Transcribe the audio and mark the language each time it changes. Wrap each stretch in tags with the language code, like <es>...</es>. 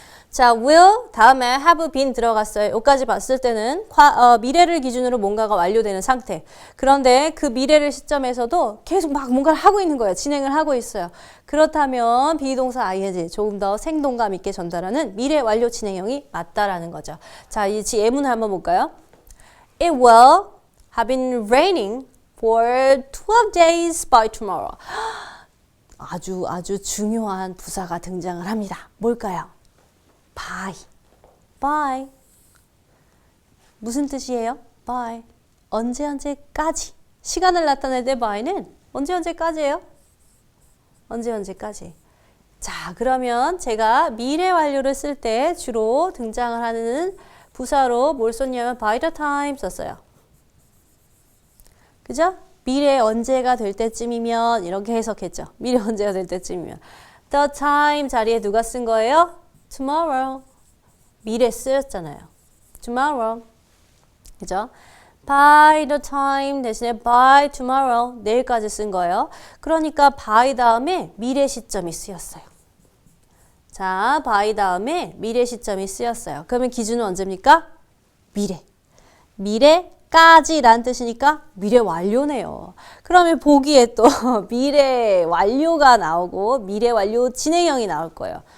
<ko>자, will 다음에 have been 들어갔어요. 여기까지 봤을 때는 미래를 기준으로 뭔가가 완료되는 상태. 그런데 그 미래를 시점에서도 계속 막 뭔가를 하고 있는 거예요. 진행을 하고 있어요. 그렇다면 비동사 ing 조금 더 생동감 있게 전달하는 미래 완료 진행형이 맞다라는 거죠. 자, 이 예문을 한번 볼까요?</ko> <en>It will have been raining for 12 days by tomorrow.</en> <ko>아주 중요한 부사가 등장을 합니다. 뭘까요? by. by. 무슨 뜻이에요? by. 언제까지. 시간을 나타낼 때 by는 언제까지예요? 언제까지. 자, 그러면 제가 미래 완료를 쓸 때 주로 등장을 하는 부사로 뭘 썼냐면 by the time 썼어요. 그죠? 미래 언제가 될 때쯤이면 이렇게 해석했죠. 미래 언제가 될 때쯤이면. The time 자리에 누가 쓴 거예요? Tomorrow. 미래 쓰였잖아요. Tomorrow. 그죠?</ko> <en>By the time</en> <ko>대신에</ko> <en>by tomorrow.</en> <ko>내일까지 쓴 거예요. 그러니까 by 다음에 미래 시점이 쓰였어요. 자, by 다음에 미래 시점이 쓰였어요. 그러면 기준은 언제입니까? 미래. 미래까지란 뜻이니까 미래 완료네요. 그러면 보기에 또 미래 완료가 나오고 미래 완료 진행형이 나올 거예요.</ko>